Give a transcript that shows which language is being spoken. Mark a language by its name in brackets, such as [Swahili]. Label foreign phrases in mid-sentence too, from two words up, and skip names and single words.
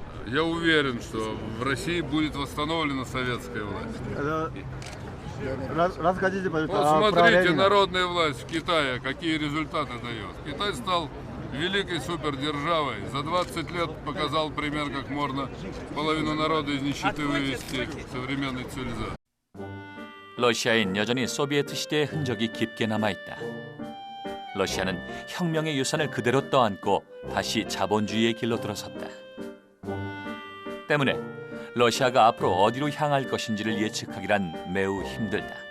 [Russian] Я уверен, что в России будет восстановлена советская власть. Раз хотите Вот смотрите, народная власть в Китае, какие результаты дает. Китай стал великой супердержавой. За 20 лет показал пример, как можно половину народа из нищеты вывести в современной цивилизации. [Korean] 러시아엔 여전히 소비에트 시대의 흔적이 깊게 남아있다. 러시아는 혁명의 유산을 그대로 떠안고 다시 자본주의의 길로 들어섰다. 때문에 러시아가 앞으로 어디로 향할 것인지를 예측하기란 매우 힘들다.